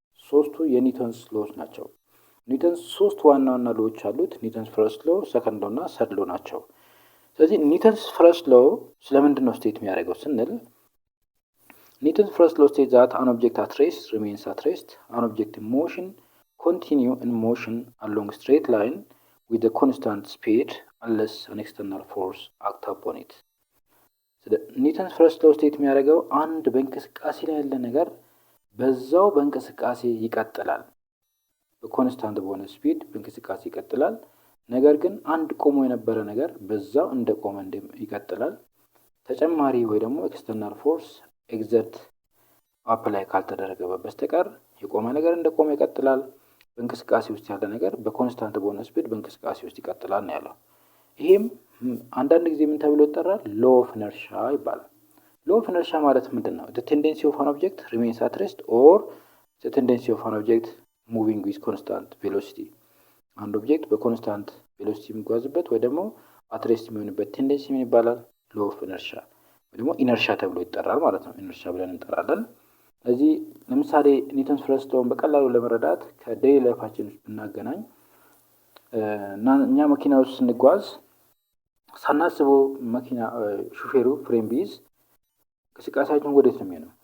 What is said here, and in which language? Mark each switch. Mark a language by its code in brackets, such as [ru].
[am] ሶስቱ የኒውተንስ ሎስ ናቸው። ኒውተንስ ሶስት ዋና ሎዎች አሉት። ኒውተንስ ፈርስት ሎ፣ ሰከንድ ሎ እና ሰርድ ሎ ናቸው። ስለዚህ ኒውተንስ ፈርስት ሎ ስለምንድን ነው ስቴት የሚያደርገው ስንል [en] Newton's first law states that an object at rest remains at rest. An object in motion continue in motion along a straight line with a constant speed unless an external force act upon it. [am] ኒውተንስ ፈርስት ሎው ስቴት የሚያደርገው አንድ በእንቅስቃሴ ላይ ያለ ነገር በዛው በእንቅስቃሴ ይቀጥላል። በኮንስታንት በሆነ ስፒድ በእንቅስቃሴ ይቀጥላል። ነገር ግን አንድ ቆሞ የነበረ ነገር በዛው እንደቆመ ይቀጥላል። ተጨማሪ ወይ ደግሞ ኤክስተርናል ፎርስ ኤግዘርት አፕላይ ካልተደረገበት በስተቀር የቆመ ነገር እንደቆመ ይቀጥላል። በእንቅስቃሴ ውስጥ ያለ ነገር በኮንስታንት በሆነ ስፒድ በእንቅስቃሴ ውስጥ ይቀጥላል ነው ያለው። ይሄም አንዳንድ ጊዜ ምን ተብሎ ይጠራል? ሎ ኦፍ ኢነርሻ ይባላል። ሎ ኦፍ ኢነርሻ ማለት ምንድነው? [en] the tendency of an object remains at rest or the tendency of an object moving with constant velocity [am] አንድ ኦብጀክት በኮንስታንት ቬሎሲቲ የሚጓዝበት ወይ ደግሞ at rest የሚሆንበት ቴንደንሲ ምን ይባላል? ሎ ኦፍ ኢነርሻ ወይ ደግሞ ኢነርሻ ተብሎ ይጠራል ማለት ነው። ኢነርሻ ብለን እንጠራለን። ስለዚህ ለምሳሌ ኒውተንስ ፈርስት ሎውን በቀላሉ ለመረዳት ከዴይሊ ላይፋችን ውስጥ ብናገናኝ እኛ መኪና ውስጥ ስንጓዝ ሳናስበው መኪና ሹፌሩ ፍሬም ቢይዝ እንቅስቃሴያችን ወዴት ነው የሚሆነው?